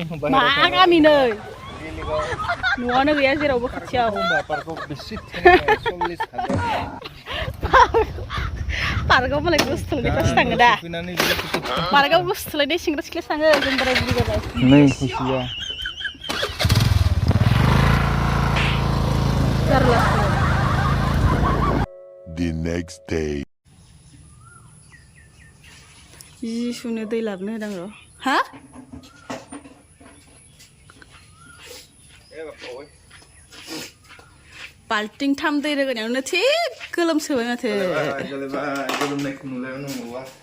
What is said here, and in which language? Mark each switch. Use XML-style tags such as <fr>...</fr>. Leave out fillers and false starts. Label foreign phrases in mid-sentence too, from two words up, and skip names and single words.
<brx>मा गामि नै न'आनो गैया जेरावबो खाथियाव पार्कआव मालाय गुस्थुलायनायफ्रासो थाङो दा पार्कआव गुस्थुलायनाय सेंग्रा सिख्लासो थाङो जों बोराय बुरि जाबाय नै खुसिया</brx> <en>The next day</en> <brx>जि सुनो दै लाबोनो होदां र' हा बाल्टिं 3 दै रोगानायावनो थिग गोलोमसोबाय माथो गोलोमनायखौ नुलायनो नंगौबा</brx>